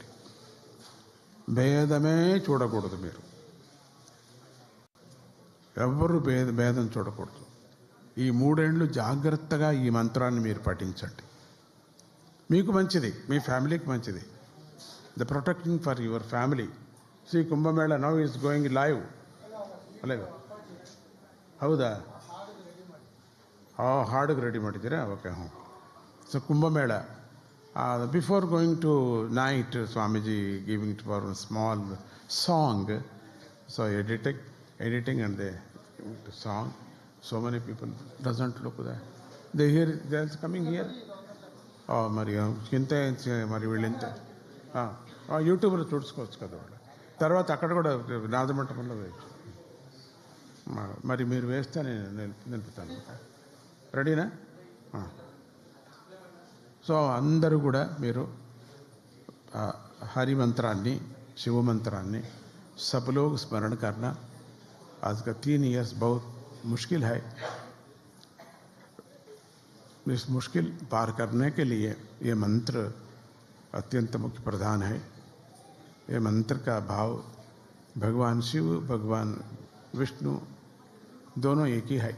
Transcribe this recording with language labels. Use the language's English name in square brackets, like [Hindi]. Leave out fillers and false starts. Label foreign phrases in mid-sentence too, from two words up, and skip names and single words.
[Telugu] భేదమే చూడకూడదు. మీరు ఎవ్వరూ భేదం చూడకూడదు. ఈ 3 ఏళ్ళు జాగ్రత్తగా ఈ మంత్రాన్ని మీరు పఠించండి. మీకు మంచిది, మీ ఫ్యామిలీకి మంచిది. [English] The protecting for your family. Sri Kumbhamela now is going live. [Kannada] అలాగే ಹೌದಾ? ಹಾಡಿಗೆ ರೆಡಿ ಮಾಡಿದ್ದೀರಾ? ಓಕೆ. [English] So Kumbhamela, before going to night Swamiji giving to for small song. So editing and they song. So many people doesn't look they here they are coming here. [Telugu] మరి ఇంత మరి వీళ్ళింత యూట్యూబ్లో చూసుకోవచ్చు కదా వాళ్ళు. తర్వాత అక్కడ కూడా నాదమంటపంలో వేయచ్చు. మరి మీరు వేస్తే నేను నిలుపుతాను. రెడీనా? సో అందరూ కూడా మీరు హరి మంత్రాన్ని, శివ మంత్రాన్ని [Hindi] सब लोग स्मरण करना. आज का 3 years बहुत मुश्किल है. इस मुश्किल पार करने के लिए ये मंत्र अत्यंत मुख्य प्रधान है. ये मंत्र का भाव भगवान शिव, भगवान विष्णु दोनों एक ही है.